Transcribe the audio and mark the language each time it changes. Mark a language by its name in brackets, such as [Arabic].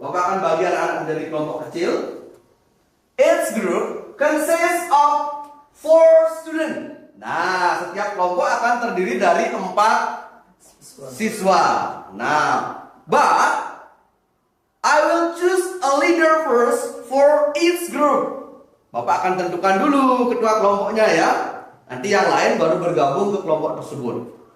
[Indonesian] Bapak akan bagi anak-anak menjadi kelompok kecil. [English] Each group consists of 4 students. [Indonesian] Nah, setiap kelompok akan terdiri dari 4 siswa. Nah, [English] but I will choose a leader first for each group. [Indonesian] Bapak akan tentukan dulu ketua kelompoknya ya. Nanti yang lain baru bergabung ke kelompok tersebut.